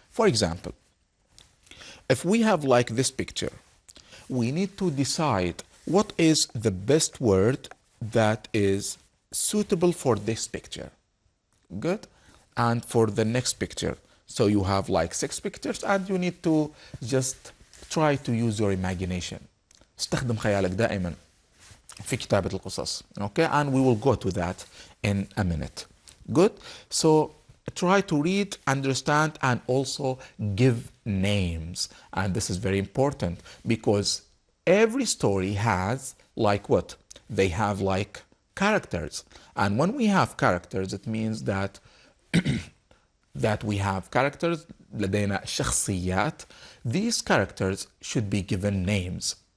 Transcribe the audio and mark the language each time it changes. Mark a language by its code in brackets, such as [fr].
[en] For example, if we have like this picture, we need to decide what is the best word that is suitable for this picture. Good? And for the next picture. So you have like 6 pictures, and you need to just try to use your imagination. [ar] استخدم خيالك دائما في كتابة القصص. [en] Okay? And we will go to that in a minute. Good? So try to read, understand, and also give names. And this is very important, because every story has like what? They have like characters. And when we have characters, it means that that we have characters, [ar] لدينا شخصيات. [en] These characters should be given names.